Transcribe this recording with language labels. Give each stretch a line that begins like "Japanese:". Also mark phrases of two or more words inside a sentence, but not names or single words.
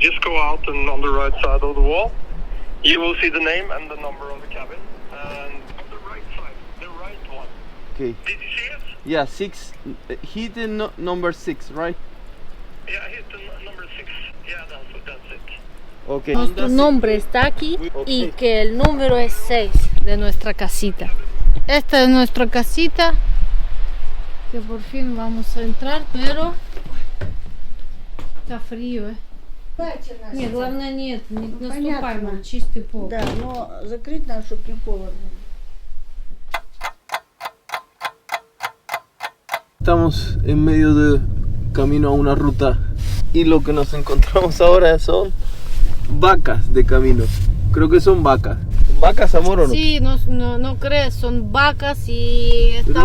English: Just go out and on the right side of the wall, you will see the name and the number of the cabin. And on the right side, the right one. Okay. Did you see it? Yeah, 6. Hit the number 6, right? Yeah, hit the number 6. Yeah, that's it. Okay.
Spanish: Nuestro nombre está aquí y que el número es 6 de nuestra casita. Esta es nuestra casita. Que por fin vamos a entrar, pero está frío,
Russian: Нет, главное нет, не наступай, мам, чистый пол. Да, но закрыть надо, чтобы не холодно.
Spanish: Estamos en medio de camino a una ruta y lo que nos encontramos ahora son vacas de camino. Creo que son vacas. ¿Vacas, amor, o no? Sí, no crees, son vacas y esta